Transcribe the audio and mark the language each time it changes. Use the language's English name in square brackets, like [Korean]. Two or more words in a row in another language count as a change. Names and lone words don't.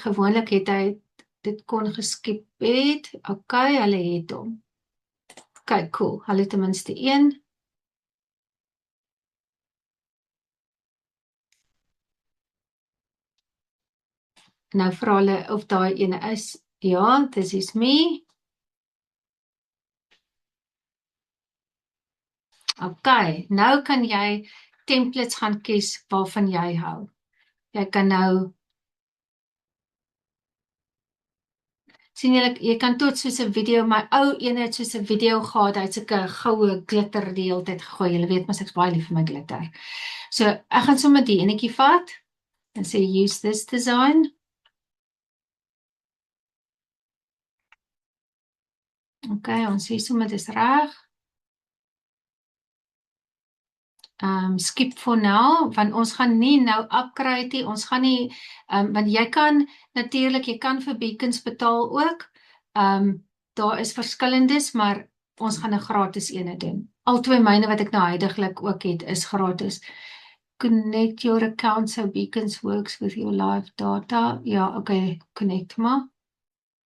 [Afrikaans] Gewoonlik het hy dit kon geskip het. Okay, hulle het hom. Okay, cool. Hulle het ten minste een. Nou vra hulle of daai ene is. Ja, [English] this is me. [Afrikaans] Okay, nou kan jy templates gaan kies waarvan jy hou. Jy kan nou sien jy kan tot soos 'n video, my ou ene het soos 'n video gehad, hy het sulke goue glitter die hele tyd gegooi. Julle weet mos ek's baie lief vir my glitter. So ek gaan sommer die enetjie vat en sê [English] use this design. [Afrikaans] Okay, ons sê sommer dis reg. [English] Skip for now, [Afrikaans] want ons gaan nie nou upgrade nie, ons gaan nie, want jy kan vir Beacons betaal ook, daar is verskillendes, maar ons gaan 'n gratis ene doen. Al twee myne wat ek nou huidiglik ook het, is gratis. [English] Connect your account so Beacons works with your live data. [Afrikaans] Ja, okay, connect maar.